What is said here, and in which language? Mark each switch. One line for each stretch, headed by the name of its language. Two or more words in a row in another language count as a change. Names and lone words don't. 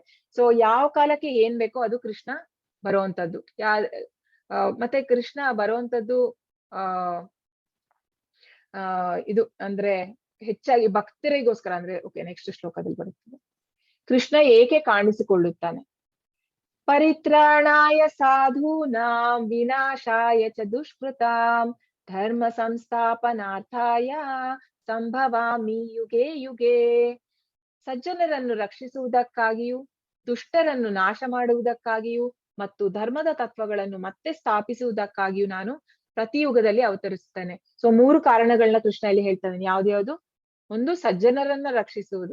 Kannada: ಸೊ ಯಾವ ಕಾಲಕ್ಕೆ ಏನ್ ಬೇಕೋ ಅದು ಕೃಷ್ಣ ಬರುವಂತದ್ದು. ಮತ್ತೆ ಕೃಷ್ಣ ಬರುವಂತದ್ದು ಇದು ಅಂದ್ರೆ ಹೆಚ್ಚಾಗಿ ಭಕ್ತರಿಗೋಸ್ಕರ. ಅಂದ್ರೆ
English: OK, next
Kannada: ಶ್ಲೋಕದಲ್ಲಿ ಬರುತ್ತದೆ. ಕೃಷ್ಣ ಏಕೆ ಕಾಣಿಸಿಕೊಳ್ಳುತ್ತಾನೆ?
Sanskrit: ಪರಿತ್ರಾಣಾಯ ಸಾಧೂನಾಂ ವಿನಾಶಾಯ ಚ ದುಷ್ಕೃತಾಂ ಧರ್ಮ ಸಂಸ್ಥಾಪನಾರ್ಥಾಯ ಸಂಭವಾಮಿ ಯುಗೆ ಯುಗೆ.
Kannada: ಸಜ್ಜನರನ್ನು ರಕ್ಷಿಸುವುದಕ್ಕಾಗಿಯೂ ದುಷ್ಟರನ್ನು ನಾಶ ಮಾಡುವುದಕ್ಕಾಗಿಯೂ ಮತ್ತು ಧರ್ಮದ ತತ್ವಗಳನ್ನು ಮತ್ತೆ ಸ್ಥಾಪಿಸುವುದಕ್ಕಾಗಿಯೂ ನಾನು ಪ್ರತಿಯುಗದಲ್ಲಿ ಅವತರಿಸುತ್ತೇನೆ. ಸೊ 3 ಕಾರಣಗಳನ್ನ ಕೃಷ್ಣ ಇಲ್ಲಿ ಹೇಳ್ತಾನೆ. ಯಾವ್ದ್ಯಾವ್ದು? ಒಂದು, ಸಜ್ಜನರನ್ನ ರಕ್ಷಿಸುವುದು.